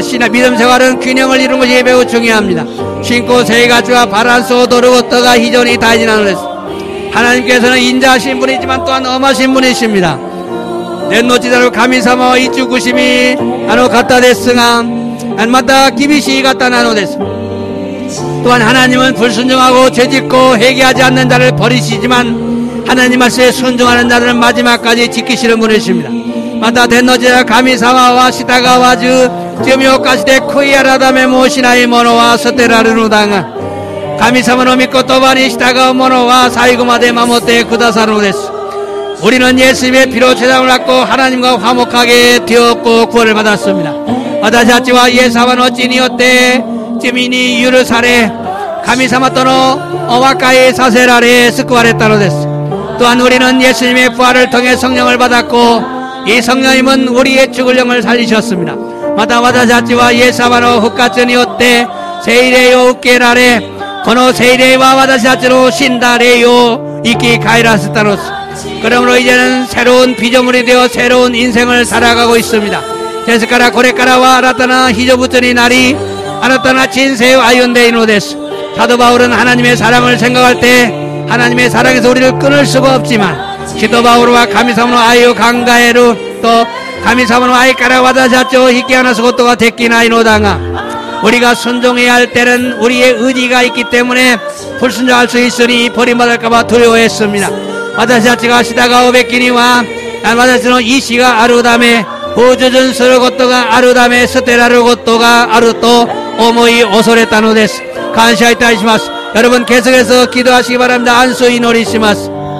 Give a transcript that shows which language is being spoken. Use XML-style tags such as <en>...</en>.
<ko>믿음 생활은 균형을 이루는 것이 매우 중요합니다. 신고 생활과 밸런스</ko> <ja>を取ることが非常に大事なのです.</ja> <ko>하나님께서는 인자하신 분이지만 또한 엄하신 분이십니다.</ko> <ja>天の地なる神様は慈しみ方ですがまた厳しい方なのです.</ja> <ko>또한 하나님은 불순종하고 죄짓고 회개하지 않는 자를 버리시지만 하나님 말씀에 순종하는 자들은 마지막까지 지키시는 분이십니다.</ko> <ja>また天の地なる神様は従わず罪を犯して悔い改めもしない者は捨てられるのだが神様の御言葉に従う者は最後まで守ってくださるのです。</ja> <ko>우리는 예수님의 피로 죄사함을 받고 하나님과 화목하게 되었고 구원을 받았습니다.</ko> <ja>私たちはイエス様の血によって罪に許され神様とのお和解させられ救われたのです.</ja> <ko>또한 우리는 예수님의 부활을 통해 성령을 받았고 이 성령님은 우리의 죽을 영을 살리셨습니다.</ko> <ja>また私たちはイエス様の復活によって聖霊を受けられこの聖霊は私たちの死んだ霊を生き返らせたのです.</ja> <ko>그러므로 이제는 새로운 피조물이 되어 새로운 인생을 살아가고 있습니다.</ko> <ja>ですからこれからは新たな被造物になり新たな人生を歩んでいるのです.</ja> <ko>사도 바울은 하나님의 사랑을 생각할 때 하나님의 사랑에서 우리를 끊을 수가 없지만 사도 바울과</ko> <ja>神様の愛を考えると神様の愛から私たちを引き離すことができないのだが</ja> <ko>우리가 순종해야 할 때는 우리의 의지가 있기 때문에 불순종할 수 있으니 버림받을까봐 두려워했습니다.</ko> <ja>私たちが従うべきには私たちの意志があるため不従することがあるため捨てられることがあると思い恐れたのです。感謝いたします。</ja> <ko>여러분 계속해서 기도하시기 바랍니다. 안수</ko> <ja>祈りします。</ja>